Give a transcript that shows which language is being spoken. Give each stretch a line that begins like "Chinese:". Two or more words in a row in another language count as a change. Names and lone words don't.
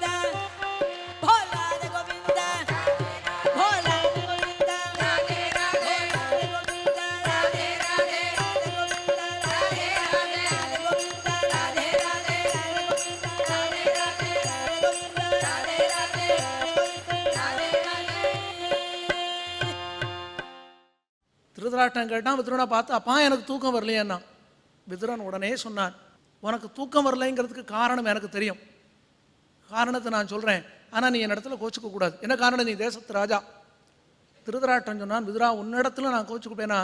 Hindi: बोल राधे गोविंद बोल राधे गोविंद राधे राधे राधे गोविंद राधे राधे राधे गोविंद राधे राधे राधे गोविंद राधे राधे राधे गोविंद राधे राधे राधे गोविंद राधे राधे राधे गोविंद राधे राधे.
Tamil: திருதராட்டம் கேட்டான். விதுரனை பார்த்து, அப்பா எனக்கு தூக்கம் வரலையேன்னா. விதுரன் உடனே சொன்னான், உனக்கு தூக்கம் வரலைங்கிறதுக்கு காரணம் எனக்கு தெரியும். காரணத்தை நான் சொல்கிறேன், ஆனால் நீ என் இடத்துல கோச்சிக்க கூடாது. என்ன காரணம்? நீ தேசத்து ராஜா. திருதராட்டம் சொன்னான், விதுரா உன்னிடத்துல நான் கோச்சிக்குப்பேனா?